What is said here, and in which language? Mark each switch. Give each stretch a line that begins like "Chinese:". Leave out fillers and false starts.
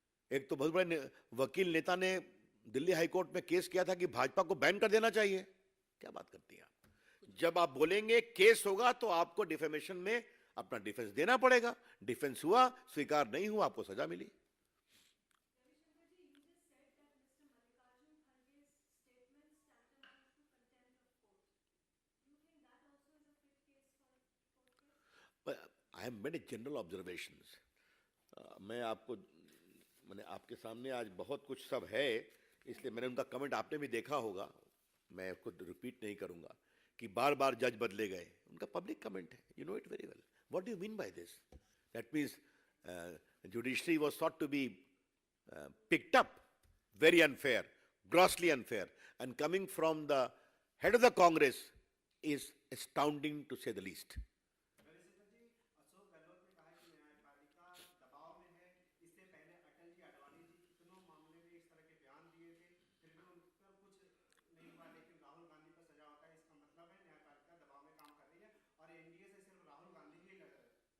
Hindi: एक तो बहुत बड़े वकील नेता ने दिल्ली हाई कोर्ट में केस किया था कि भाजपा को बैन कर देना चाहिए। क्या बात करती हैं आप? जब आप बोलेंगे केस होगा तो आपको डिफेमेशन में अपना डिफेंस देना पड़ेगा। डिफेंस हुआ, स्वीकार नहीं हुआ, आपको सजा मिली।
English: Ravishankar ji, you just said that Mr. Mallikarjun Kharge's statements tantamount to contempt of court. Do you think that also is a fit case for a court case? I have made a general observations.
Hindi: मैं आपको, मैंने आपके सामने आज बहुत कुछ सब है, इसलिए मैंने उनका कमेंट आपने भी देखा होगा, मैं खुद रिपीट नहीं करूंगा कि बार बार जज बदले गए। उनका पब्लिक कमेंट है,
English: You know it very well. What do you mean by this? That means judiciary was thought to be picked up very unfair, grossly unfair, and coming from the head of the Congress is astounding to say the least.
Hindi: Ravishankar जी, अशोक गहलोत ने कहा कि न्यायपालिका दबाव में है। इससे पहले अटल जी, आडवाणी जी कितनों मामले में इस तरह के बयान दिए थे, फिर भी उन पर कुछ नहीं हुआ, लेकिन राहुल गांधी पर सजा होता है। इसका मतलब है न्यायपालिका दबाव में काम कर रही है और एनडीए से सिर्फ राहुल गांधी ही लड़ रहे हैं।